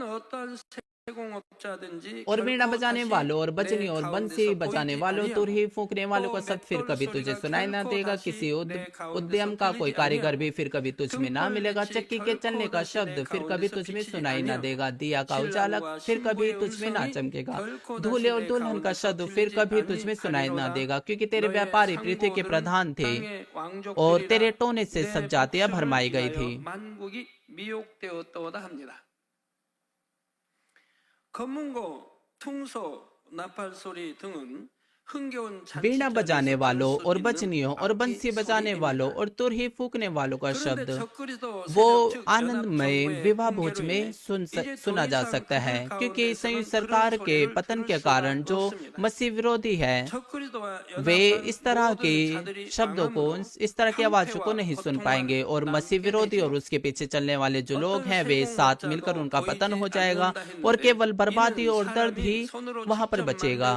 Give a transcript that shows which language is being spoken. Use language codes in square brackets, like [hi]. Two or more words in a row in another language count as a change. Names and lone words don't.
[hi] और वीणा बजाने वालों और बजनियों और बंसी बजाने वालों, तुरही फूंकने वालों का शब्द फिर कभी तुझे सुनाई ना देगा, किसी उद्यम का कोई कारीगर भी फिर कभी तुझ में ना मिलेगा, चक्की के चलने का शब्द फिर कभी तुझ में सुनाई ना देगा, दिया का उजाला फिर कभी तुझ में ना चमकेगा, दूल्हे और दुल्हन का शब्द फिर कभी तुझ में सुनाई ना देगा, क्योंकि तेरे व्यापारी पृथ्वी के प्रधान थे और तेरे टोने से सब जातियां भरमाई गई थी। [ko] 검은고, 퉁소, 나팔소리 등은 [hi] वीणा बजाने वालों और बजनियों और बंसी बजाने वालों और तुरही फूकने वालों का शब्द वो आनंदमय विवाह भोज में सुना जा सकता है, क्योंकि संयुक्त सरकार के पतन के कारण जो मसीह विरोधी है वे इस तरह के शब्दों को, इस तरह की आवाजों को नहीं सुन पाएंगे, और मसीह विरोधी और उसके पीछे चलने वाले जो लोग हैं वे साथ मिलकर उनका पतन हो जाएगा और केवल बर्बादी और दर्द ही वहां पर बचेगा।